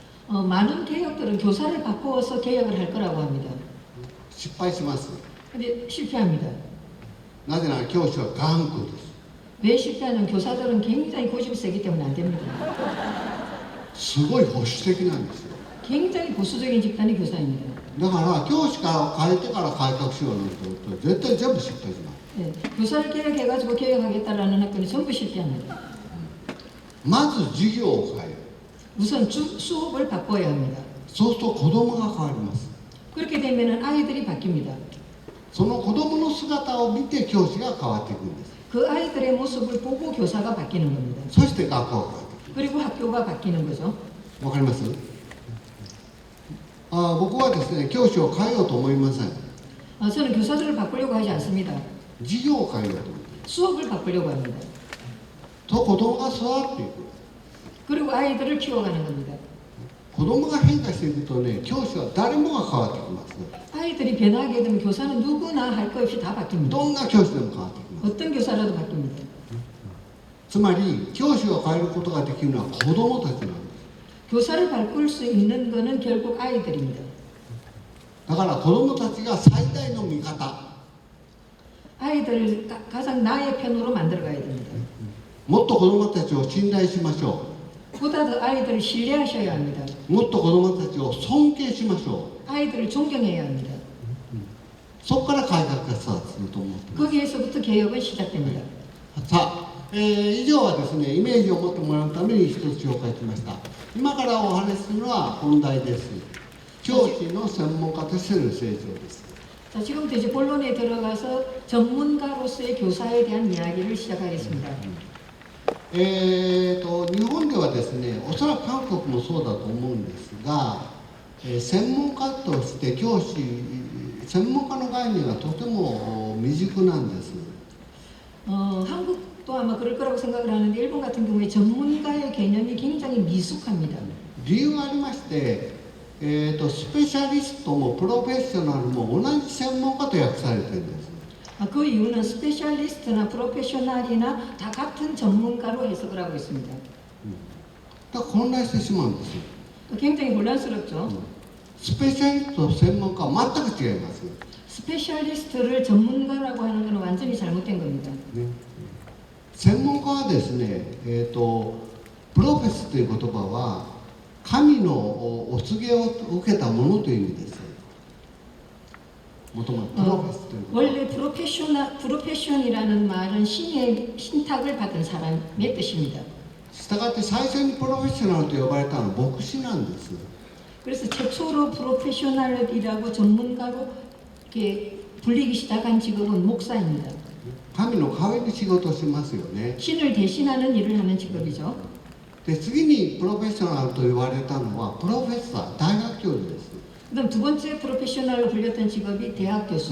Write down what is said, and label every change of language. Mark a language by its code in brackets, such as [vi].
[ko] 많은 개혁들은 교사를 바꾸어서 개혁을 할 거라고 합니다. [ja] 失敗します。 [ko] 근데 실패합니다. [ja] なぜなら教師は頑固です。 [ko] 왜 실패하냐면 교사들은 굉장히 고집이 세기 때문에 안 됩니다. [ja] すごい保守的なんですよ。 [ko] 굉장히 보수적인 집단이 교사입니다. [ja] だから教師から変えてから改革しようなんて言うと絶対全部失敗します。 [ko] 네, 교사를 개혁해가지고 개혁하겠다라는 학교는 전부 실패합니다. [ja] まず授業を変える。 [ko] 우선 수업을 바꿔야 합니다. [ja] そうすると子供が変わります。 [ko] 그렇게 되면 아이들이 바뀝니다. [ja] その子供の姿を見て教師が変わっていくんです。 [ko] 그 아이들의 모습을 보고 교사가 바뀌는 겁니다. [ja] そして学校が変わっていく。 [ko] 그리고 학교가 바뀌는 거죠. [ja] わかります？僕はですね、教師を変えようと思いません。 [ko] 저는 교사들을 바꾸려고 하지 않습니다. [ja] 授業を変えようと思う。 [ko] 수업을 바꾸려고 합니다. [ja] と子供が育っていく。 [ko] 그리고 아이들을 키워가는 겁니다. [ja] 子供が変化していくとね、教師は誰もが変わってきます。 [ko] 아이들이 변하게 되면 교사는 누구나 할 것 없이 다 바뀝니다. [ja] どんな教師でも変わってきます。 [ko] 어떤 교사라도 바뀝니다. [ja] つまり教師を変えることができるのは子供たちなんです。 [ko] 교사를 바꿀 수 있는 것은 결국 아이들입니다. [ja] だから子供たちが最大の味方。 [ko] 아이들을 가장 나의 편으로 만들어가야 됩니다. [ja] もっと子どもたちを信頼しましょ [ko] 보다 더 아이들을 신뢰하셔야 합니다. [ja] う。もっと子どもたちを尊敬しましょ [ko] 아이들을 존경해야 합니다. [ja] う。そこから改革がスタートすると思ってます。 [ko] 거기에서부터 개혁은 시작됩니다. [ja] さあ、以上はですね、イメージを持ってもらうために一つ紹介しました。今からお話しするのは本題です。教師の専門家としての成長です。 [ko] 자, 지금부터 이제 본론에 들어가서 전문가로서의 교사에 대한 이야기를 시작하겠습니다. [ja] 日本ではですね、おそらく韓国もそうだと思うんですが、専門家として教師、専門家の概念がとても未熟なんです。 [ko] 한국도 아마 그럴 거라고 생각을 하는데 일본 같은 경우에 전문가의 개념이 굉장히 미숙합니다. [ja] 理由がありまして、スペシャリストもプロフェッショナルも同じ専門家と訳されているんです。 [ko] 그 이유는 스페셜리스트나 프로페셔널이나 다 같은 전문가로 해석을 하고 있습니다. [ja] だから混乱してしまうんですよ。 [ko] 굉장히 곤란스럽죠. [ja] スペシャリストと専門家は全く違います。 [ko] 스페셜리스트를 전문가라고 하는 것은 완전히 잘못된 겁니다. [ja] ね、専門家はですね、プロフェスという言葉は神のお告げを受けたものという意味です。もともとプロフェスということは [ko] 원래 프로페션이라는 말은 신의 신탁을 받은 사람의 뜻입니다. [ja] したがって最初にプロフェッショナルと呼ばれたのは牧師なんです。 [ko] 그래서 최초로 프로페셔널이라고 전문가로 이렇게 불리기 시작한 직업은 목사입니다. [ja] 神の代わりに仕事をしますよね。 [ko] 신을 대신하는 일을 하는 직업이죠. [ja] で次にプロフェッショナルと言われたのはプロフェッサー、大学教授です。 [ko] 그다음 두 번째 프로페셔널로 불렸던 직업이 대학 교수.